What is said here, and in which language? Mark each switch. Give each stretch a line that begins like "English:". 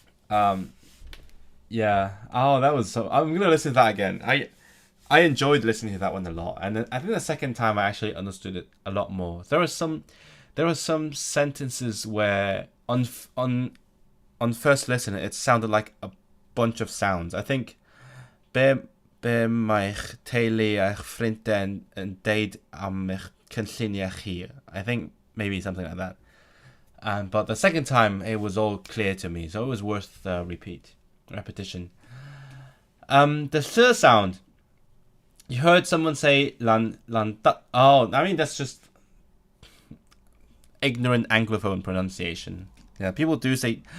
English: Yeah. Oh, that was so. I'm gonna listen to that again. I enjoyed listening to that one a lot, and I think the second time I actually understood it a lot more. There are some sentences where on first listen it sounded like a bunch of sounds. I think
Welsh: be mae'ch teulu a'ch ffrindiau yn deud am eich cynlluniau chi.
English: I think maybe something like that. But the second time it was all clear to me, so it was worth the repetition. The third sound, you heard someone say lan. Oh, I mean that's just ignorant Anglophone pronunciation. Yeah, people do say.